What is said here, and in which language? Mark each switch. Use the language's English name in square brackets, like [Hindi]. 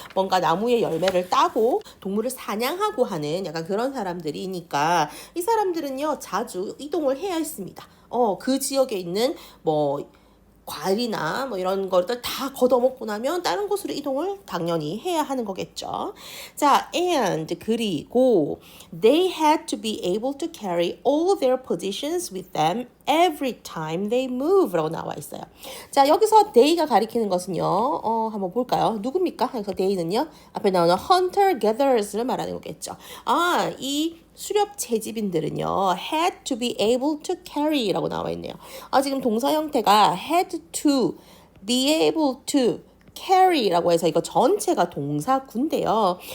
[Korean] 뭔가 나무의 열매를 따고 동물을 사냥하고 하는 약간 그런 사람들이니까 이 사람들은요, 자주 이동을 해야 했습니다. 그 지역에 있는 뭐 과일이나 뭐 이런 것들 다 걷어먹고 나면 다른 곳으로 이동을 당연히 해야 하는 거겠죠. [English] 자, and 그리고 they had to be able to carry all their possessions with them every time they move [Korean] 라고 나와 있어요. 자, 여기서 they가 가리키는 것은요, 한번 볼까요? 누굽니까? 그래서 they는요, 앞에 나오는 hunter-gatherers를 말하는 거겠죠. 이 수렵 채집인들은요, [English] had to be able to carry [Korean] 라고 나와 있네요. 지금 동사 형태가 [English] had to be able to carry [Korean] 라고 해서 이거 전체가 동사구인데요.